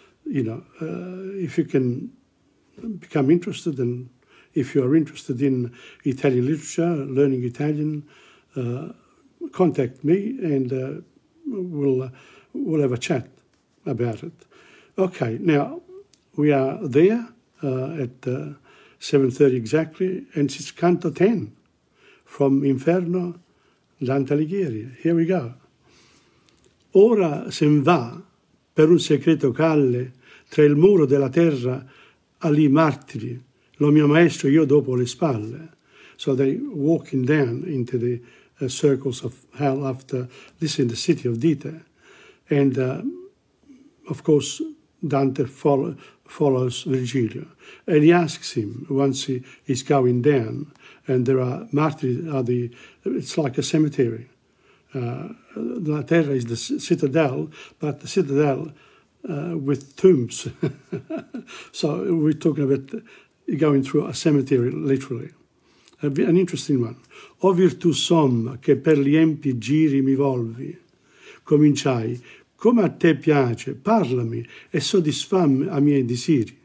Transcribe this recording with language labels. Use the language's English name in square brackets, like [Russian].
[English] if you can become interested, and if you are interested in Italian literature, learning Italian, contact me, and we'll have a chat about it. Okay, now we are there at 7:30 exactly, and it's Canto 10 from Inferno, Dante Alighieri. Here we go. [Italian] Ora sen va per un segreto calle tra il muro della terra ali martiri, lo mio maestro io dopo le spalle. [English] So they walking down into the circles of hell after this in the city of Dite. And of course, Dante follows Virgilio. And he asks him, once he is going down, and there are martyrs, it's like a cemetery. La Terra is the citadel, but the citadel with tombs. So we're talking about going through a cemetery, literally. An interesting one. [Italian] O virtù somma che per gli empi giri mi volvi, cominciai, come a te piace, parlami e soddisfammi a miei desiri.